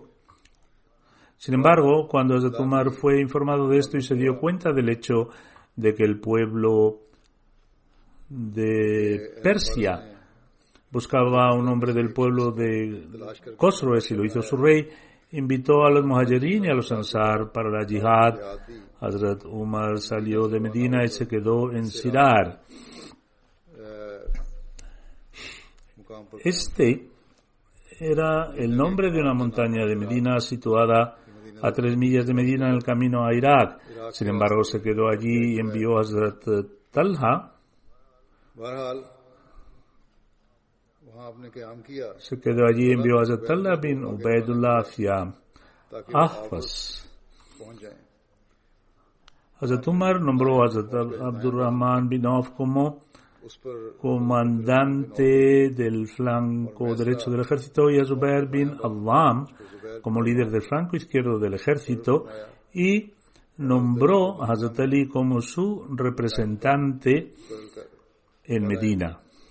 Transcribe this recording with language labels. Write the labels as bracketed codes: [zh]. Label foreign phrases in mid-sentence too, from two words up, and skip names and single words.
[es] Sin embargo, cuando Hazrat Umar fue informado de esto y se dio cuenta del hecho de que el pueblo de Persia buscaba a un hombre del pueblo de Khosroes y lo hizo su rey, invitó a los muhajirin y a los ansar para la yihad. Hazrat Umar salió de Medina y se quedó en Sirar. [ur] मुकाम पर [es] Este era el nombre de una montaña de Medina situada a 3 millas de Medina en el camino a Irak. Sin embargo, se quedó allí y envió a Hazrat Talha. [ur] बहरहाल वहाँ आपने क़याम किया [es] Se quedó allí y envió a Hazrat Talha bin Ubaidullah hacia [ur] ताकि [es] Ahvaz. [ur] पहुंच जाएं। [es] Hazrat Umar nombró a Hazrat Abdurrahman bin Auf como [ur] उस पर [es] comandante del flanco derecho del ejército y a Zubair bin Awam como líder del flanco izquierdo del ejército y nombró a Hazrat Ali como su representante en Medina.